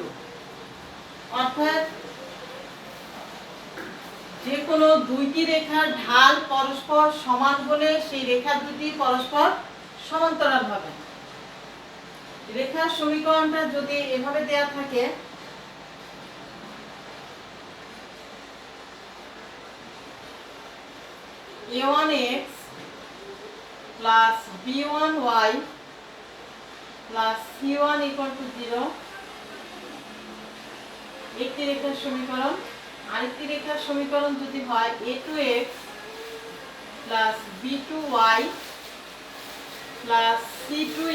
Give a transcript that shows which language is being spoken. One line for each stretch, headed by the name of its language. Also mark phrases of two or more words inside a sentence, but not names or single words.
Bangla: অর্থাৎ যে কোনো দুইটি রেখার ঢাল পরস্পর সমান হলে সেই রেখা দুটি পরস্পর সমান্তরাল হবে। রেখার সমীকরণটা যদি এভাবে দেয়া থাকে
English: a1x plus b1y plus c1 0
Bangla: একটি রেখার সমীকরণ। আরেকটি রেখার সমীকরণ যদি হয়
English: a2x plus b2y plus c2